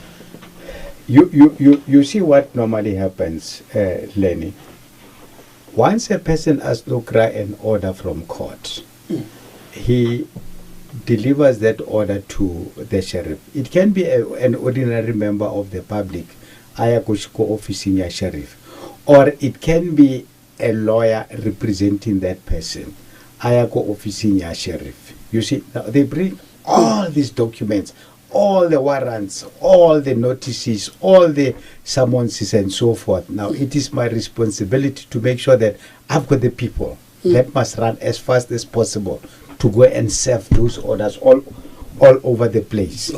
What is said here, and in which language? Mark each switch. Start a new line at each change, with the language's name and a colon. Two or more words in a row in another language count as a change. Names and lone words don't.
English: You see what normally happens, Lenny. Once a person has to grant an order from court, he delivers that order to the sheriff. It can be an ordinary member of the public,
Zulu: ayakushko officing ya sheriff,
English: or it can be a lawyer representing that person,
Zulu: ayako officing ya sheriff.
English: You see, now they bring all these documents, all the warrants, all the notices, all the summonses and so forth. Now it is my responsibility to make sure that I've got the people that must run as fast as possible to go and serve those orders all over the place.